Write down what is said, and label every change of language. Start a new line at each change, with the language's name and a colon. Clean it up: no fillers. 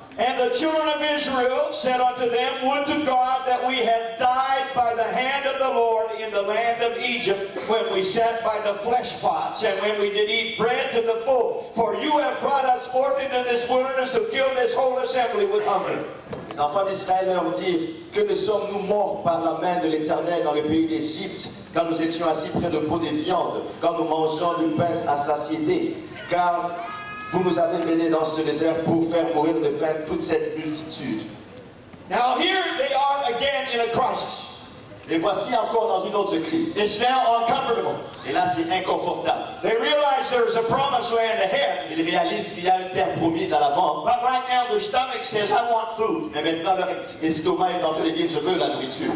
English: And the children of Israel said unto them, Would to God that we had died by the hand of the Lord in the land of Egypt, when we sat by the flesh pots, and when we did eat bread to the full. For you have brought us forth into this wilderness to kill this whole assembly with hunger.
French: Les enfants d'Israël leur dirent, que ne sommes-nous morts par la main de l'Éternel dans le pays d'Égypte, quand nous étions assis près de pots de viande, quand nous mangeons du pain à satiété, car vous nous avez menés dans ce désert pour faire mourir de faim toute cette multitude.
English: Now here they are again in a crisis.
French: Et voici encore dans une autre crise.
English: It's now uncomfortable.
French: Et là, c'est inconfortable.
English: They realize there's a promised land ahead,
French: Ils réalisent qu'il y a une terre promise à l'avant.
English: but right now their stomach says, I want food.
French: Mais maintenant, leur estomac est en train de dire, je veux la nourriture.